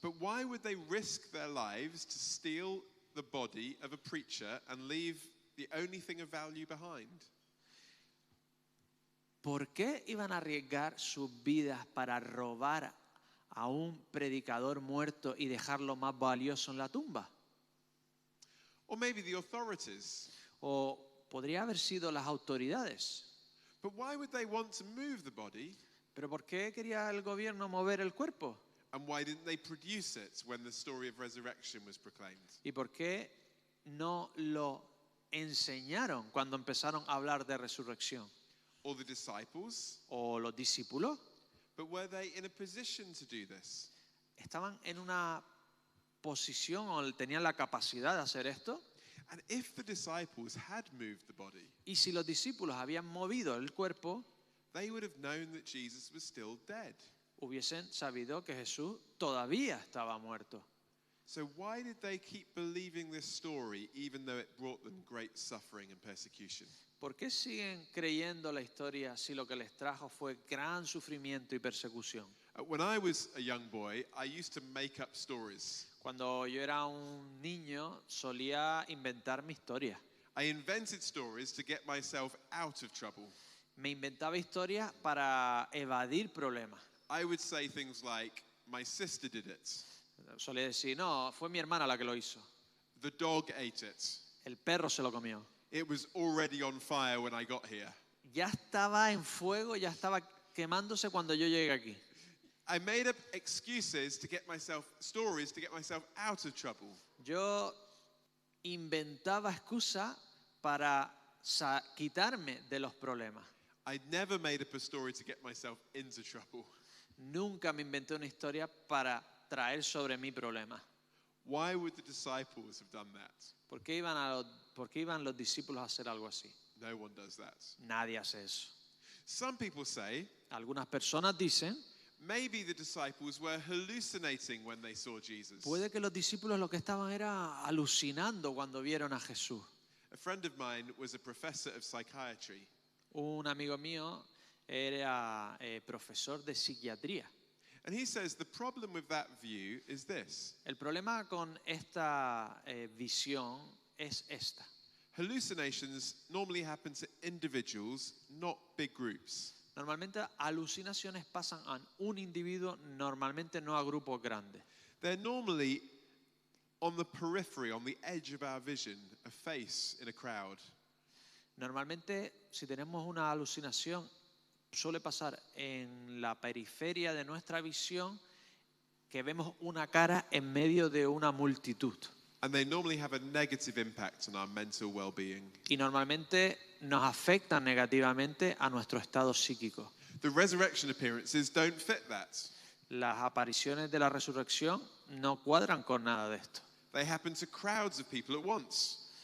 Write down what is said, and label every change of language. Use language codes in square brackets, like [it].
[en] But why would they risk their lives to steal the body of a preacher and leave the only thing of value behind? [es] ¿Por qué iban a arriesgar sus vidas para robar a un predicador muerto y dejarlo más valioso en la tumba? [en] Or maybe the authorities. [es] O podría haber sido las autoridades. [en] But why would they want to move the body? [es] ¿Pero por qué quería el gobierno mover el cuerpo? [en] And why didn't they produce it when the story of resurrection was proclaimed? [es] ¿Y por qué no lo enseñaron cuando empezaron a hablar de resurrección? [en] Or the disciples? [es] ¿O los discípulos? [en] But were they in a position to do this? [es] ¿Estaban en una posición o tenían la capacidad de hacer esto? [en] And if the disciples had moved the body, [es] Y si los discípulos habían movido el cuerpo, [en] they would have known that Jesus was still dead. [es] hubiesen sabido que Jesús todavía estaba muerto. [en] So why did they keep believing this story even though it brought them great suffering and persecution? [es] ¿Por qué siguen creyendo la historia si lo que les trajo fue gran sufrimiento y persecución? [en] When I was a young boy, I used to make up stories. [es] Cuando yo era un niño solía inventar mi historia. [en] I invented stories to get myself out of trouble. [es] Me inventaba historias para evadir problemas. [en] I would say things like, my sister did it. [es] Solía decir, no, fue mi hermana la que lo hizo. [en] The dog ate it. [es] El perro se lo comió. [en] It was already on fire when I got here. [es] Ya estaba en fuego, ya estaba quemándose cuando yo llegué aquí. [en] I made up excuses to get myself, stories to get myself out of trouble. [es] Yo inventaba excusas para quitarme de los problemas. [en] I never made up a story to get myself into trouble. [es] Nunca me inventé una historia para traer sobre mí problemas. [en] Why would the disciples have done that? [es] ¿Por qué iban los discípulos a hacer algo así? [en] No one does that. [es] Nadie hace eso. [en] Some people say [es] Algunas personas dicen, [en] maybe the disciples were hallucinating when they saw Jesus. [es] puede que los discípulos lo que estaban era alucinando cuando vieron a Jesús. [en] A friend of mine was a professor of psychiatry. [es] Un amigo mío era profesor de psiquiatría. [en] And he says the problem with that view is this. [es] El problema con esta visión es esta. [en] Hallucinations normally happen to individuals, not big groups. [es] Normalmente alucinaciones pasan a un individuo, normalmente no a grupos grandes. [en] They're normally on the periphery, on the edge of our vision, a face in a crowd. [es] Normalmente, si tenemos una alucinación, suele pasar en la periferia de nuestra visión que vemos una cara en medio de una multitud. [en] And they normally have a negative impact on our mental well-being. [es] Y normalmente nos afectan negativamente a nuestro estado psíquico. [en] The resurrection appearances don't fit that. [es] Las apariciones de la resurrección no cuadran con nada de esto. [en] They happen to crowds of people at once.